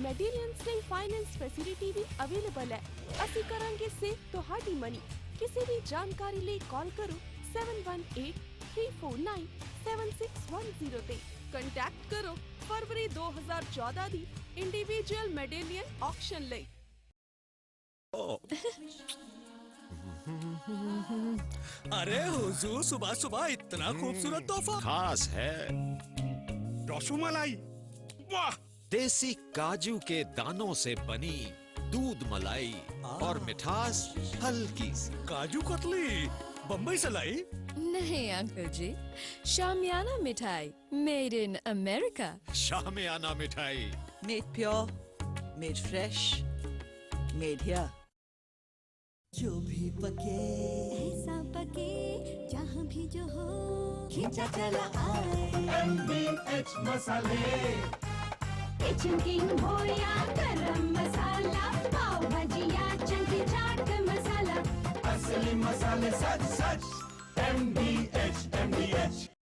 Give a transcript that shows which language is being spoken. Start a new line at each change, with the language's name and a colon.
Punjabi: ਮੈਡੀਲੀਅਨਸ ਲਈ finance facility ਵੀ available ਹੈ। ਅਸੀਂ ਕਰਾਂਗੇ ਸੇਵ ਤੁਹਾਡੀ ਮਨੀ। ਕਿਸੇ ਵੀ ਜਾਣਕਾਰੀ ਲਈ ਕਾਲ ਕਰੋ 7183497610 ਤੇ। ਕੰਟੈਕਟ ਕਰੋ ਫਰਵਰੀ 2014 ਦੀ ਇੰਡੀਵਿਜੂਅਲ ਮੈਡੇਲੀਅਨ ਆਕਸ਼ਨ ਲਈ।
Hindi: अरे हुजूर, सुबह सुबह इतना खूबसूरत तोहफा खास है। रसमलाई, वाह! देसी काजू के दानों से बनी दूध मलाई और मिठास हल्की सी। काजू कतली, बम्बई से लाई? नहीं अंकल जी, शामियाना मिठाई मेड इन अमेरिका। शामियाना मिठाई
English: Made pure, made fresh, made here.
Hindi: जो भी पके ऐसा पके जहाँ भी जो हो खींचा चला आए MBH मसाले। किचन किंग हो या गरम मसाला, पाव भाजी या चंकी चाट मसाला, असली मसाले सच सच MBH।